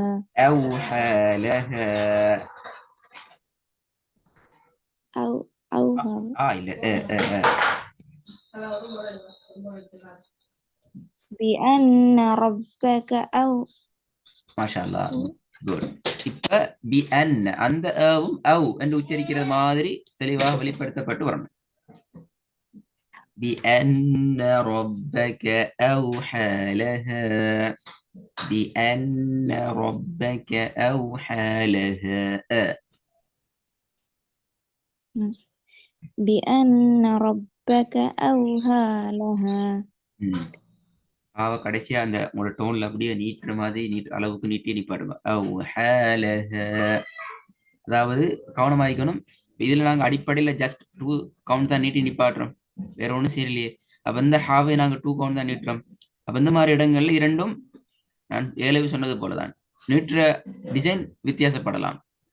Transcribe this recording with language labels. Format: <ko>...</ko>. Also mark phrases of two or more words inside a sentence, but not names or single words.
<ar>أوحى لها. بأن ربك ما شاء الله</ar> <en>good.</en> <ta>இப்ப بأن அந்த அவும் அவ் என்று உச்சரிக்கிற மாதிரி தெளிவாக வெளிப்படுத்தப்பட்டு வரணும்.</ta> <ar>بأن ربك أوحى لها. بأن ربك أوحى لها. بأن ربك أوحى لها.</ar> <ta>அவ கடைசியா அந்த உங்களோட டோன்ல அப்படியே நீட்டுற மாதிரி அளவுக்கு நீட்டி நிப்பாடுங்க. அதாவது கவனமாயிக்கணும். இதுல நாங்க அடிப்படையில</ta> <en>just 2 count</en> <ta>தான் நீட்டி நிப்பாட்டுறோம், வேற ஒண்ணும் செய்யலையே. அப்ப இந்த ஹாவை நாங்க 2 கவுண்ட் தான் நீட்டுறோம். அப்ப இந்த மாதிரி இடங்கள்ல இரண்டும் நான் ஏழு சொன்னது போலதான் நீட்டுற டிசைன் வித்தியாசப்படலாம்.</ta>